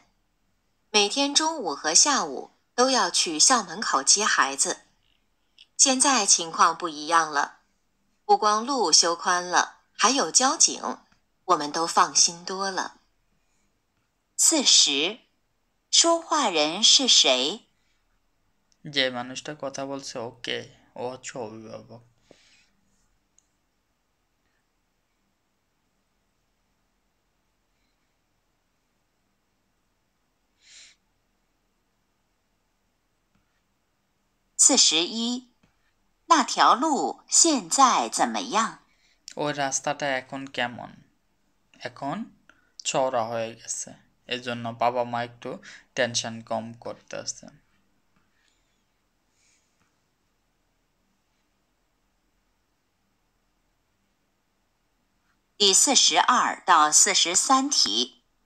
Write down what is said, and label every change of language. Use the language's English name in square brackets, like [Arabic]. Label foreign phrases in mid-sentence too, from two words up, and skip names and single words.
[Chinese] 每天中午和下午都要去校门口接孩子。现在情况不一样了，不光路修宽了，还有交警，我们都放心多了。40，说话人是谁？ [Bangla] যে মানুষটা কথা বলছে ওকে, ও হচ্ছে অভিভাবক। [Chinese] 41，那条路现在怎么样？ [Bangla] ওই রাস্তাটা এখন কেমন? এখন চওড়া হয়ে গেছে, এজন্য বাবা মা একটু টেনশন কম করতেছে। [Chinese] 第42到43题。